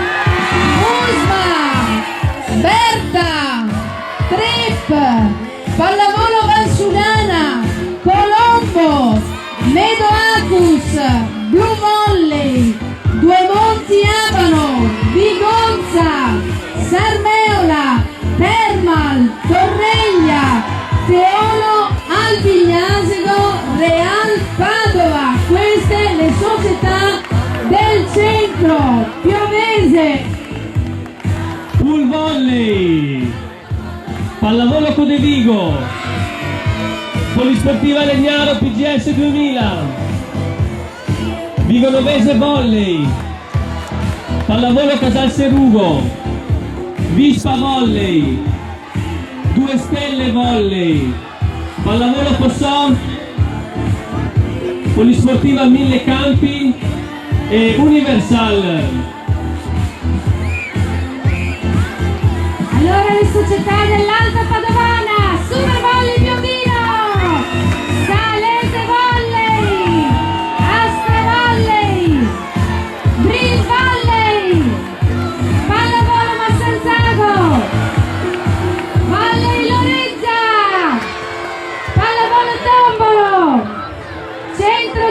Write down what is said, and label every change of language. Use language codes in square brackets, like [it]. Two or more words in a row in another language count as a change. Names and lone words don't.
[it] Usma, Berta, Trip, Pallavolo Valsugana, Colombo, Medoacus, Blue Volley, Due Monti Abano, Vigonza, Sarmeola, Termal, Torreglia, Teolo, Albignasego, Real Padova. Queste le società del centro. Piovese, Pool Volley, Pallavolo Codevigo, Polisportiva Legnaro PGS 2000, Vigo Novese Volley, Pallavolo Casalserugo, Vispa Volley, 2 Stelle Volley, Pallavolo Fossò, Polisportiva Mille Campi e Universal. Allora le società dell'Alta Padovana: Super Volley Piombino, Salese Volley, Astra Volley, Brin Volley, Pallavolo Massanzago, Volley Loreggia, Pallavolo Tombolo, Centro